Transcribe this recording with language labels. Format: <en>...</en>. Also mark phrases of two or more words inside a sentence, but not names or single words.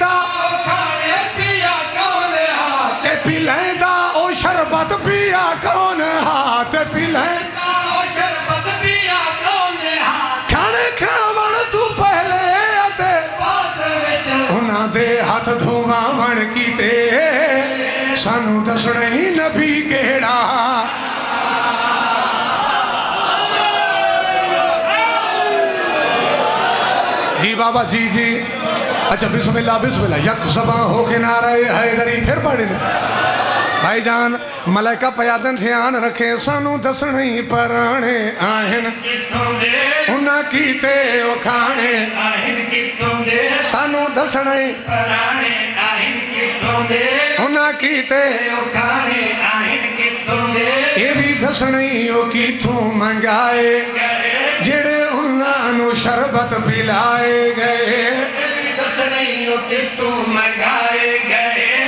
<pa>او کھانے پیا کون ہا، تے پلیندہ او شربت پیا کون ہا، تے پلیندہ او شربت پیا کون ہا، کھانے کھاون تو پہلے آتے بعد وچ انہاں دے ہاتھ دھواون کیتے سانو دسنی نبی کیڑا۔</pa> <ur>جی بابا جی اچھا</ur> <ar>بسم اللہ</ar> <ur>یک زباں ہو کے نعرہ حیدری پھر پڑھ دیں بھائی جان۔</ur> <pa>ملائکہ پیادن دھیان رکھیں سانو دسنی پرانے آہن کتھوں دے، انہاں کیتے او کھانے آہن کتھوں دے، سانو دسنی پرانے آہن کتھوں دے، انہاں کیتے او کھانے آہن کتھوں دے، یہ بھی دسنی او کیتھوں منگائے جڑے انہاں نو شربت پلائے گئے، دسنی او کتھوں منگائے گئے،</pa>